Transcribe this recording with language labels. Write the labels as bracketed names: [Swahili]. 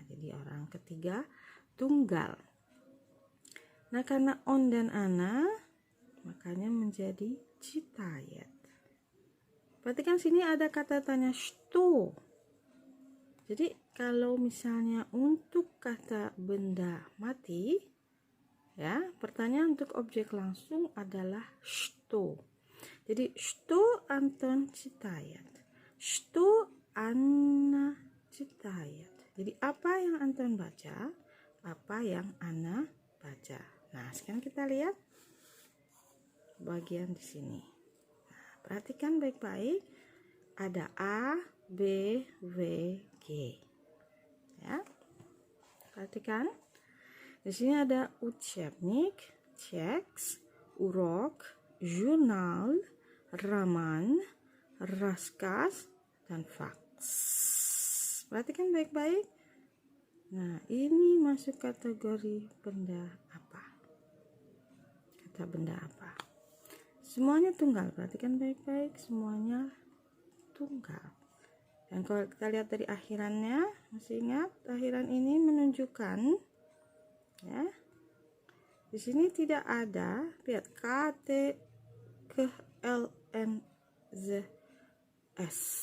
[Indonesian] Jadi orang ketiga tunggal. Nah, karena on dan Anna, makanya menjadi читает. Perhatikan sini ada kata tanya что. Jadi kalau misalnya untuk kata benda mati, ya, pertanyaan untuk objek langsung adalah что. [Russian] Jadi что Антон читает, что Anna читает. [Indonesian] Jadi apa yang Anton baca, apa yang Anna baca. Nah, sekarang kita lihat bagian di sini. perhatikan baik-baik. Ada A, B, W, G. Ya. Perhatikan. Di sini ada учебник, текст, урок, jurnal, роман, рассказ, dan факс. Perhatikan baik-baik. Nah, ini masuk kategori benda apa? Kata benda apa? Semuanya tunggal. Perhatikan baik-baik. Semuanya tunggal. Dan kalau kita lihat dari akhirannya, masih ingat akhiran ini menunjukkan, ya, di sini tidak ada, lihat K, T, K, L, N, Z, S.